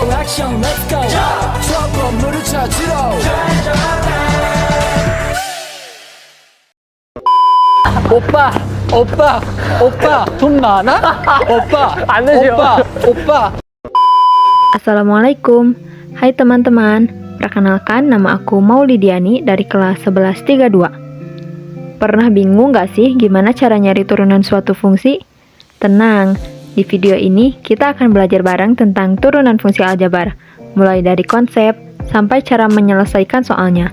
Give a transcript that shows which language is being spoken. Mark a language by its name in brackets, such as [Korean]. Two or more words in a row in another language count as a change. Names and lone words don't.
[Korean] 액션 [English] let's go [Korean] 저 건물을 찾으러 오빠 오빠 오빠 돈 많아? 오빠 안 되죠. 오빠 [Indonesian] Assalamualaikum. Hai teman-teman. Perkenalkan, nama aku Maulidiani dari kelas 1132. Pernah bingung gak sih gimana cara nyari turunan suatu fungsi? Tenang, di video ini kita akan belajar bareng tentang turunan fungsi aljabar, mulai dari konsep sampai cara menyelesaikan soalnya.